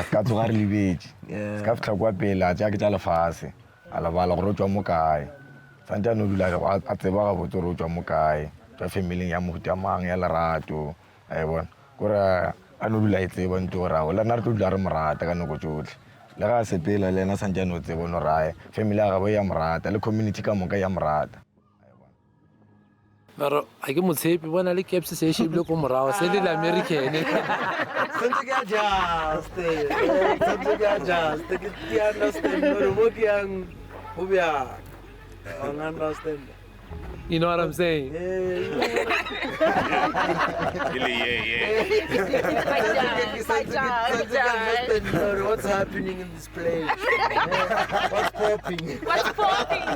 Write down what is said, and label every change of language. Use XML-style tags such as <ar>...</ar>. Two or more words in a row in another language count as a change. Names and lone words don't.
<tn>se ka tsoga re lebetse se ka fitlha kwa pele a tsaya ke tsa lefase a lebala gore o tswa mo kae santsane o dula a tseba gabotse gore o tswa mo kae tswa familing ya mohuta mang ya lerato a e bona gore a no dula e tseba nto gore o le nna re tlo dula re morata ka nako tsotlhe le ga se pela le ena santsane o tseba no rae family ya gabo ya morata le community ka moka ya morata mara a ke motshepi bona le caps se shebile ko morago se le American sentse ke adjust ke understand no mo ke yang o bya understand.</tn> <en>You know what I'm saying? What's happening in this place? What's popping? What's popping?</en>